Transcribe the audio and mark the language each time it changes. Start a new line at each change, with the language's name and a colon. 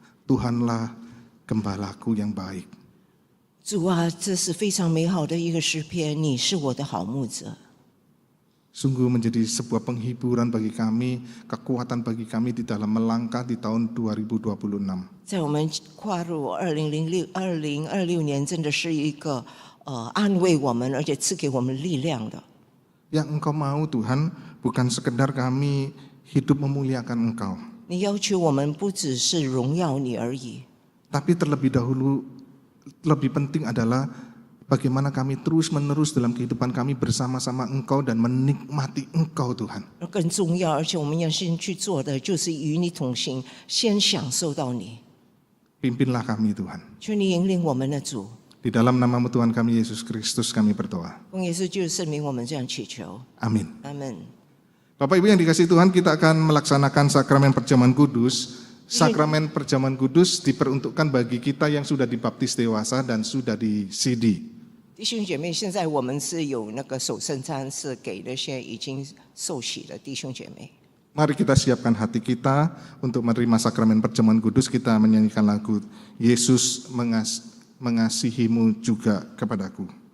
Indonesian: Tuhanlah gembalaku yang baik.
Chinese: 主啊，这是非常美好的一个诗篇，你是我的好牧者。
Indonesian: Sungguh menjadi sebuah penghiburan bagi kami, kekuatan bagi kami di dalam melangkah di tahun 2026.
Chinese: 在我们跨入2026年，真的是一个安慰我们，而且赐给我们力量的。
Indonesian: Yang Engkau mau Tuhan, bukan sekedar kami hidup memuliakan Engkau,
Chinese: 你要求我们不只是荣耀你而已，
Indonesian: tapi terlebih dahulu lebih penting adalah bagaimana kami terus-menerus dalam kehidupan kami bersama-sama Engkau dan menikmati Engkau Tuhan.
Chinese: 更重要，而且我们要先去做的，就是与你同行，先享受到你。
Indonesian: Pimpinlah kami Tuhan.
Chinese: 求你引领我们的主，
Indonesian: Di dalam namamu Tuhan kami Yesus Kristus kami berdoa.
Chinese: 奉耶稣就是圣名，我们这样祈求，
Indonesian: Amin.
Chinese: 阿门。
Indonesian: Bapak Ibu yang dikasihi Tuhan, kita akan melaksanakan sakramen perjamuan kudus. Sakramen perjamuan kudus diperuntukkan bagi kita yang sudah dibaptis dewasa dan sudah di CD.
Chinese: 弟兄姐妹，现在我们是有那个守圣餐，是给那些已经受洗的弟兄姐妹。
Indonesian: Mari kita siapkan hati kita untuk menerima sakramen perjamuan kudus. Kita menyanyikan lagu Yesus mengasihimu juga kepadaku.